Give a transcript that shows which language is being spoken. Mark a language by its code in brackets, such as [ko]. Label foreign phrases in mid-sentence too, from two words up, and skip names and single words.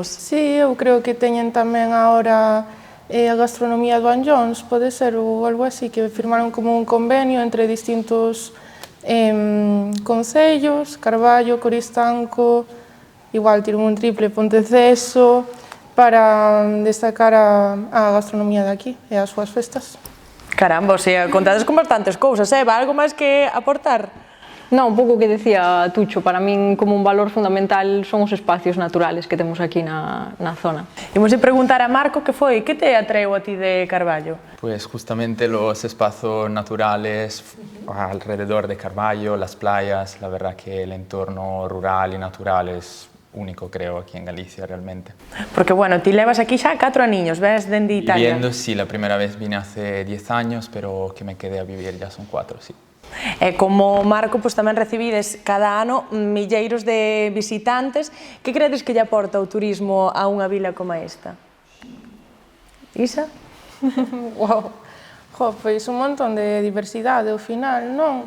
[gl] Sí, eu creo que teñen tamén agora a gastronomía do Anllóns, pode ser, ou algo así, que firmaron como un convenio entre distintos concellos, Carballo, Coristanco, igual tiron un triple Ponteceso, para destacar a gastronomía de aquí e as súas festas. Caramba, o sea, contades con bastantes cousas, Eva, algo máis que aportar? Non, un pouco que decía Tucho, para min como un valor fundamental son os espacios naturales que temos aquí na zona. Imos preguntar a Marco que foi, que te atraeu a ti de Carballo? [es] Pues justamente los espacios naturales alrededor de Carballo, las playas, la verdad que el entorno rural y natural es único, creo, aquí en Galicia realmente. [gl] Porque, bueno, ti levas aquí xa 4 aniños, ves dende Italia. [es] Viviendo, sí, la primera vez vine hace 10 años, pero que me quedé a vivir ya son 4, sí. [gl] E como Marco, pois tamén recibides cada ano milleiros de visitantes. Que credes que lle aporta o turismo a unha vila como esta? Isa? Wow. Pois un montón de diversidade ao final, non?